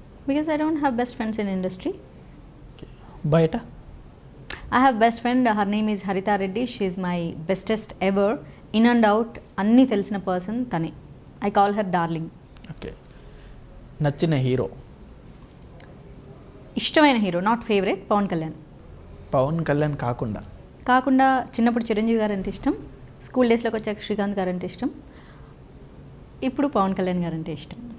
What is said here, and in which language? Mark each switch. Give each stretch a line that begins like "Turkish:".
English: Because I don't have best friends in industry.
Telugu: బయట
English: I have best friend, her name is Harita Reddy. She is my bestest ever. In and out
Telugu: అన్నీ తెలిసిన person తనే.
English: I call her darling.
Telugu: Okay. నచ్చిన hero? ఇష్టమైన hero, not favourite, Pawan Kalyan. Pawan Kalyan కాకుండా చిన్నప్పుడు చిరంజీవి గారు అంటే ఇష్టం, స్కూల్ డేస్లోకి వచ్చాక శ్రీకాంత్ గారు అంటే ఇష్టం, ఇప్పుడు పవన్ కళ్యాణ్ గారు అంటే ఇష్టం.